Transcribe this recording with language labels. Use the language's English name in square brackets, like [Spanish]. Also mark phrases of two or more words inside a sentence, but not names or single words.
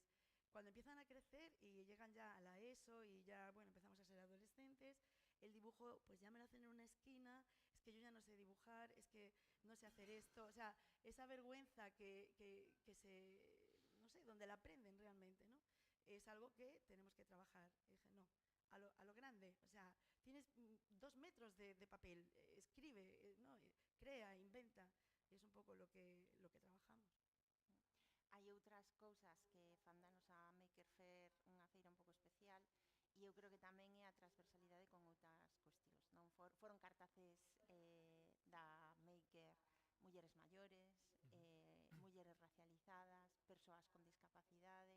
[Spanish] Cuando empiezan a crecer y llegan ya a la ESO y ya, bueno, empezamos a ser adolescentes, el dibujo pues ya me lo hacen en una esquina, es que yo ya no sé dibujar, es que no sé hacer esto, o sea, esa vergüenza que no sé, donde la aprenden realmente, ¿no? Es algo que tenemos que trabajar. Y dije, no, a lo grande, o sea, tienes 2 metros de papel, escribe, ¿no? Crea, inventa, y es un poco lo que trabajamos. [Galician] Hai outras cousas que fandanos a Maker Faire unha feira un pouco especial e eu creo que tamén é a transversalidade con outras cuestións, non? Foron cartaces da Maker mulleres maiores, mulleres racializadas, persoas con discapacidade.